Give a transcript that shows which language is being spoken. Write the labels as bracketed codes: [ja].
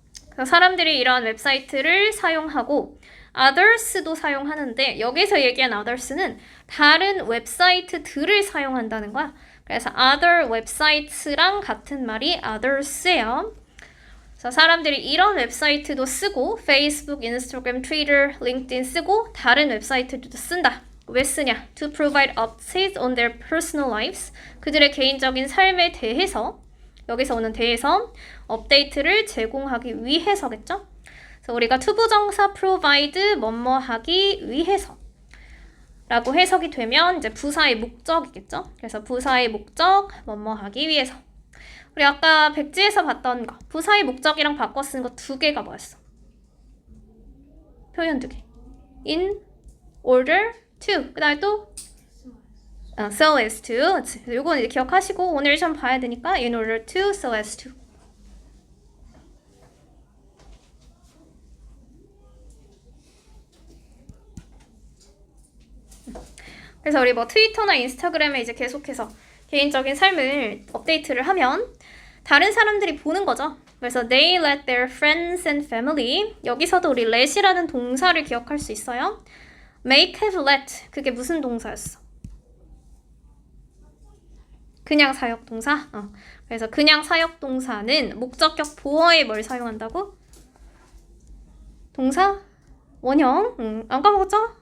[ko] 그래서 사람들이 이러한 웹사이트를 사용하고 others도 사용하는데 여기서 얘기한 others는 다른 웹사이트들을 사용한다는 거야. 그래서 other 웹사이트랑 같은 말이 others예요. 그래서 사람들이 이런 웹사이트도 쓰고 페이스북, 인스타그램, 트위터, 링크드인 쓰고 다른 웹사이트도 쓴다. 왜 쓰냐? [en] To provide updates on their personal lives. [ko] 그들의 개인적인 삶에 대해서 여기서 오는 대해서 업데이트를 제공하기 위해서겠죠? 그래서 우리가 투부정사 provide 뭐뭐하기 위해서 라고 해석이 되면 이제 부사의 목적이겠죠? 그래서 부사의 목적 뭐뭐하기 위해서. 우리 아까 백지에서 봤던 거 부사의 목적이랑 바꿔 쓰는 거 두 개가 뭐였어? 표현 두 개. [en] in order to. [ko] 그 다음에 또 [en] so as to. [ko] 요건 이제 기억하시고 오늘 좀 봐야 되니까 [en] in order to, so as to. [ko] 그래서 우리 뭐 트위터나 인스타그램에 이제 계속해서 개인적인 삶을 업데이트를 하면 다른 사람들이 보는 거죠. [en] 그래서 they let their friends and family. [ko] 여기서도 우리 let이라는 동사를 기억할 수 있어요. make, have, let. 그게 무슨 동사였어? 그냥 사역동사? 그래서 그냥 사역동사는 목적격 보어에 뭘 사용한다고? 동사? 원형? 안 까먹었죠?